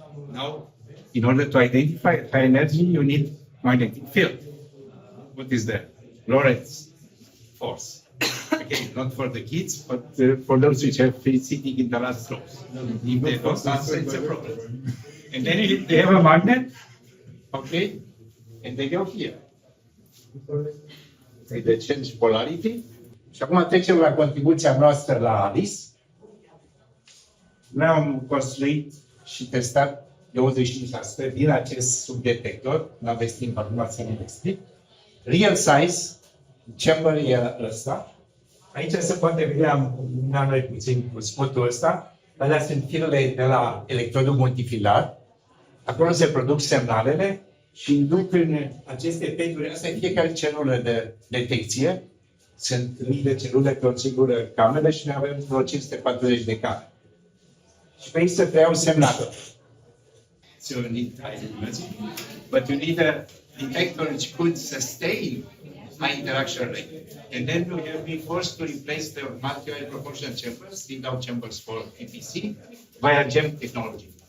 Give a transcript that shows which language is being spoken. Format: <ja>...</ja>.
<en>Now, in order to identify high energy, you need magnetic field. What is that? Lorentz force. Okay, not for the kids, but for those which have been sitting in the last rows. If they don't answer, it's a problem. And then they have a magnet, okay, and they go here. They change polarity.</en> <ro>Și acum trecem la contribuția noastră la Alice. Noi am construit și testat 25% din acest subdetector, n-aveți timp acum să ne explic.</ro> <en>Real size,</en> <ro>chamber e ăsta. Aici se poate vedea mai puțin cu spotul ăsta. Alea sunt firele de la electrodul multifilar. Acolo se produc semnalele și induc în aceste peduri. Asta e fiecare celulă de detecție. Sunt mii de celule pe o singură cameră și noi avem vreo 540 de camere. Și pe aici se preiau semnale.</ro> <en>So you need but you need a detector which could sustain high interaction rate. And then you have been forced to replace the multi-wire proportional chambers, without chambers for PPC, via GEM technology.</en>